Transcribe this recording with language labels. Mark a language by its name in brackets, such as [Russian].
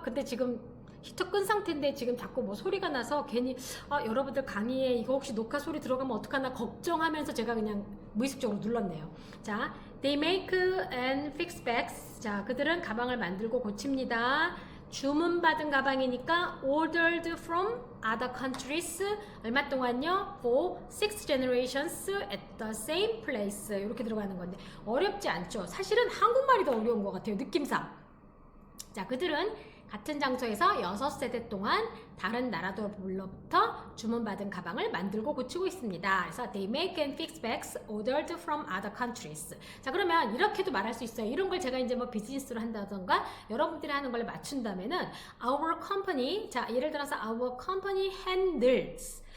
[Korean] 근데 지금 히터 끈 상태인데 지금 자꾸 뭐 소리가 나서 괜히 여러분들 강의에 이거 혹시 녹화 소리 들어가면 어떡하나 걱정하면서 제가 그냥 무의식적으로 눌렀네요. [English] 자, they make and fix bags. [Korean] 자, 그들은 가방을 만들고 고칩니다. 주문받은 가방이니까 [English] ordered from other countries [Korean] 얼마 동안요? [English] for 6 generations at the same place [Korean] 이렇게 들어가는 건데 어렵지 않죠? 사실은 한국말이 더 어려운 것 같아요. 느낌상. 자, 그들은 같은 장소에서 6세대 동안 다른 나라들로부터 주문받은 가방을 만들고 고치고 있습니다. 그래서 [English] they make and fix bags ordered from other countries. [Korean] 자, 그러면 이렇게도 말할 수 있어요. 이런 걸 제가 이제 뭐 비즈니스로 한다던가 여러분들이 하는 걸 맞춘다면은 our company, 자, 예를 들어서 [English] our company handles.